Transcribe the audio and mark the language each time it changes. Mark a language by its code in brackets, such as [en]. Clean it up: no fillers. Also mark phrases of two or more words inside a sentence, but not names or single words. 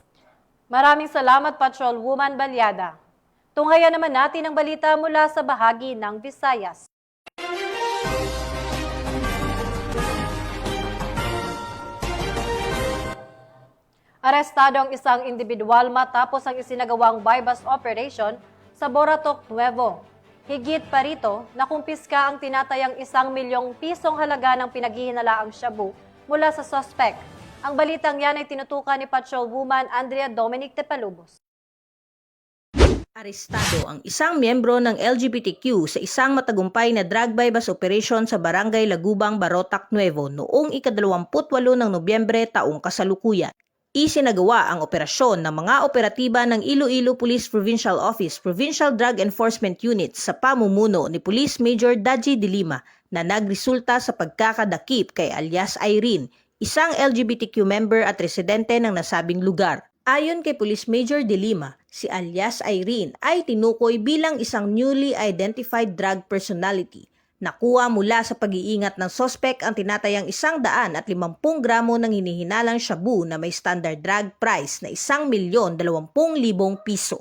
[tl] Maraming salamat, Patrolwoman Balyada. Tunghayan naman natin ang balita mula sa bahagi ng Visayas. Arestado ang isang individual matapos ang isinagawang [en] buy-bust operation [tl] sa Boratok Nuevo. Higit pa rito, nakumpiska ang tinatayang 1 milyong pisong halaga ng pinaghihinalaang shabu mula sa suspect. Ang balitang yan ay tinutukan ni Patrolwoman Andrea Dominic Tepalubos. Arestado ang isang miyembro ng LGBTQ sa isang matagumpay na [en] drug buy-bust operation [tl] sa Barangay Lagubang, Boratok Nuevo noong ika-28 ng Nobyembre taong kasalukuyan. Isinagawa ang operasyon ng mga operatiba ng Iloilo Police Provincial Office Provincial Drug Enforcement Unit sa pamumuno ni Police Major Daji de Lima na nagresulta sa pagkakadakip kay alias Irene, isang LGBTQ member at residente ng nasabing lugar. Ayon kay Police Major de Lima, si alias Irene ay tinukoy bilang isang [en] newly identified drug personality. [tl] Nakuha mula sa pag-iingat ng sospek ang tinatayang 150 gramo ng hinihinalang shabu na may [en] standard drug price [tl] na 1,020,000 piso.